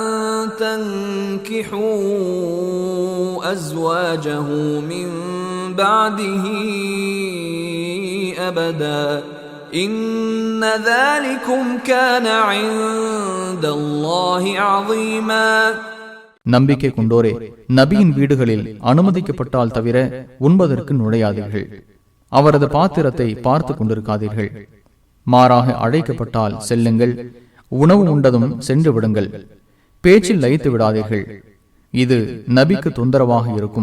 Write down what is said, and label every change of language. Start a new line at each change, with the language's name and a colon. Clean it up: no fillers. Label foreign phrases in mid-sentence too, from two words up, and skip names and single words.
Arabic: تنكحوا أزواجه من بعده أبدا إن ذلكم كان عند الله عظيما.
Tamil: நம்பிக்கை கொண்டோரே, நபியின் வீடுகளில் அனுமதிக்கப்பட்டால் தவிர உண்பதற்கு நுழையாதீர்கள். அவரது பாத்திரத்தை பார்த்து கொண்டிருக்காதீர்கள். மாறாக அழைக்கப்பட்டால் செல்லுங்கள். உணவு உண்டதும் சென்று விடுங்கள். பேச்சில் லயித்து விடாதீர்கள். இது நபிக்கு தொந்தரவாக இருக்கும்.